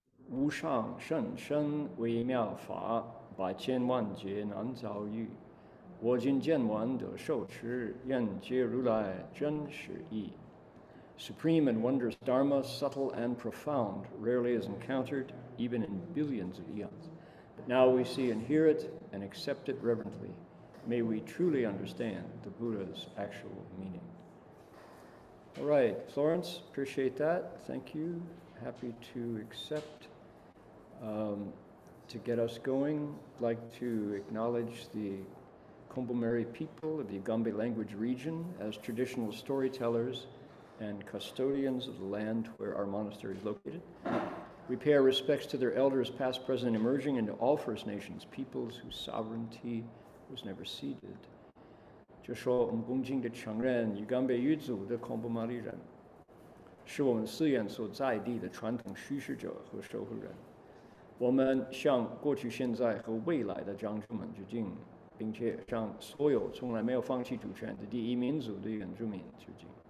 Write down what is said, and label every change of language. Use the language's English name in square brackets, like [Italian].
[Chinese] 无上甚深微妙法，百千万劫难遭遇。我今见闻得受持，愿解如来真实义。 [English] Supreme and wondrous Dharma, subtle and profound, rarely is encountered, even in billions of eons. But now we see and hear it and accept it reverently. May we truly understand the Buddha's actual meaning. All right, Florence, appreciate that. Thank you. Happy to accept. To get us going, I'd like to acknowledge the Kombu-Meri people of the Ugambe language region as traditional storytellers and custodians of the land where our monastery is located. We pay our respects to their elders, past, present, and emerging, and to all First Nations peoples whose sovereignty was never ceded. [Chinese] 就说我们恭敬地承认Ugambe语族的Kombu-Meri人是我们寺院所在地的传统叙事者和守护人。我们向过去、现在和未来的长者们致敬，并且向所有从来没有放弃主权的第一民族的原住民致敬。